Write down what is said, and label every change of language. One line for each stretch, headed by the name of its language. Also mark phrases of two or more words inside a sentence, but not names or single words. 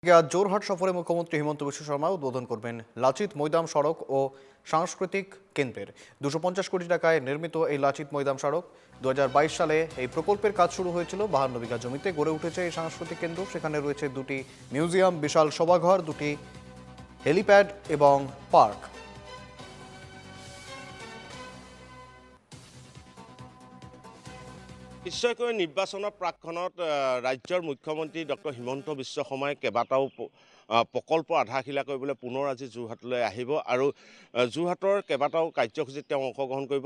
Bangla: আজ জোরহাট সফরে মুখ্যমন্ত্রী হিমন্ত বিশ্ব শর্মা উদ্বোধন করবেন লাচিত মৈদাম সড়ক ও সাংস্কৃতিক কেন্দ্রের 250 কোটি টাকায় নির্মিত এই লাচিত মৈদাম সড়ক 2022 সালে এই প্রকল্পের কাজ শুরু হয়েছিল। 52 বিঘা জমিতে গড়ে উঠেছে এই সাংস্কৃতিক কেন্দ্র। সেখানে রয়েছে দুটি মিউজিয়াম, বিশাল সভাঘর, দুটি হেলিপ্যাড এবং পার্ক।
Assamese: নিশ্চয়কৈ নিৰ্বাচনৰ প্ৰাকখনত ৰাজ্যৰ মুখ্যমন্ত্ৰী ডক্টৰ হিমন্ত বিশ্ব শৰ্মাই কেইবাটাও প্ৰকল্প আধাৰশিলা কৰিবলৈ পুনৰ আজি যোৰহাটলৈ আহিব আৰু যোৰহাটৰ কেইবাটাও কাৰ্যসূচীত তেওঁ অংশগ্ৰহণ কৰিব।